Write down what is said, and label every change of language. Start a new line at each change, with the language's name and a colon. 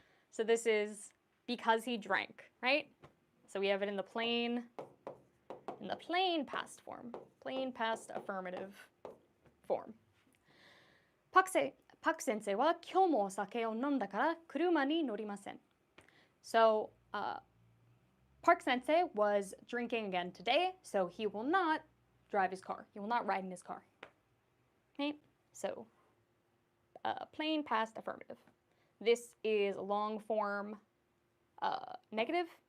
English: So this is because he drank, right? So we have it in the plain past form. Plain past affirmative form.
Japanese: パク先生は今日もお酒を飲んだから車に乗りません.
English: So, Park Sensei was drinking again today, so he will not drive his car. He will not ride in his car. Okay? So, plain past affirmative. This is long form negative.